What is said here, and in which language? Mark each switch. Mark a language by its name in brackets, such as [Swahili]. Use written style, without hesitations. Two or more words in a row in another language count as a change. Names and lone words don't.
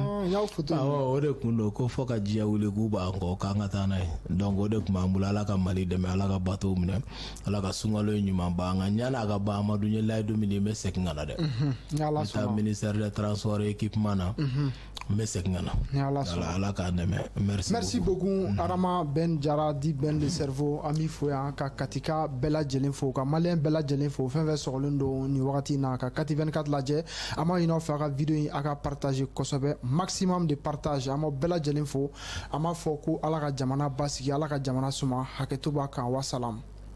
[Bambara] o de kun don ko fɔ ka diɲɛ wuli k'u b'an kɔ k'an ka taa n'a ye donc o de kun b'an bolo Ala ka Mali dɛmɛ Ala ka bateau minɛ Ala ka sunkalo ɲuman ban an kan yanni a ka ban Amadu n ye layidu min di n bɛ segin ka na dɛ n bɛ taa [French] ministère des transports équipement [Bambara] na n bɛ segin ka na Ala k'an dɛmɛ [French] merci beaucoup [Bambara] Arama Ben Jara di Ben [French] le cerveau [Bambara] an b'i fo yan ka Katika bɛɛ lajɛlen fo ka maliyɛn bɛɛ lajɛlen fo fɛn fɛn sɔgɔlen don nin wagati in na ka Kati 24 lajɛ an b'a ɲini aw fɛ a ka video in a ka partager kosɛbɛ [French] maximum de partage [Bambara] an b'aw bɛɛ lajɛlen fo an b'a fɔ ko Ala ka jamana basigi Ala ka jamana suma hakɛto b'a kan wa salam